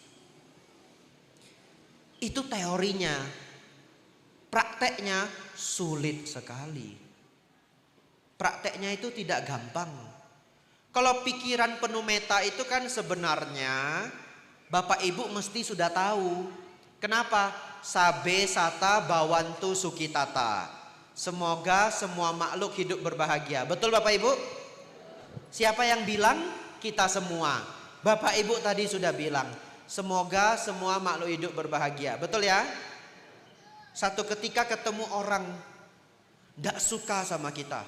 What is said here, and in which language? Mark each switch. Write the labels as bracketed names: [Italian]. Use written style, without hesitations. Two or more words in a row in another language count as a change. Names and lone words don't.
[Indonesian] Itu teorinya. Prakteknya sulit sekali. Prakteknya itu tidak gampang. Kalau pikiran penuh meta itu kan sebenarnya Bapak Ibu mesti sudah tahu. Kenapa? [Pali] Sabe sata bawantu sukitata. [Indonesian] Semoga semua makhluk hidup berbahagia. Betul Bapak Ibu? Siapa yang bilang? Kita semua. Bapak Ibu tadi sudah bilang. Semoga semua makhluk hidup berbahagia. Betul ya? Satu ketika ketemu orang tidak suka sama kita.